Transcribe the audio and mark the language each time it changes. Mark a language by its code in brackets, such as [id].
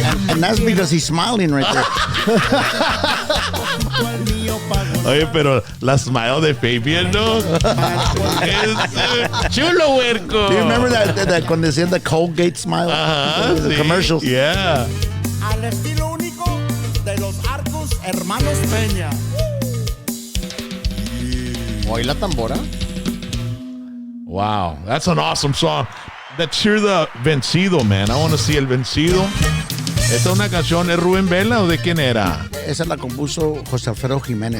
[en] And that's because he's smiling right there. [es] Oye, pero la smile de Fabian, ¿no? Es chulo, huerco. [en] Do you remember that [es] cuando decían [en] the Colgate smile? [es] Ajá, [en] The [es] sí. [en] commercials. Yeah. [es] al estilo único de los Arcos Hermanos Hermanos Peña. Oye, la tambora. [en] Wow, that's an awesome song. Let's hear the Vencido, man. I want to see El Vencido. [es] ¿Esta es una canción, es Rubén Vela o de quién era? Esa la compuso José Alfredo Jiménez.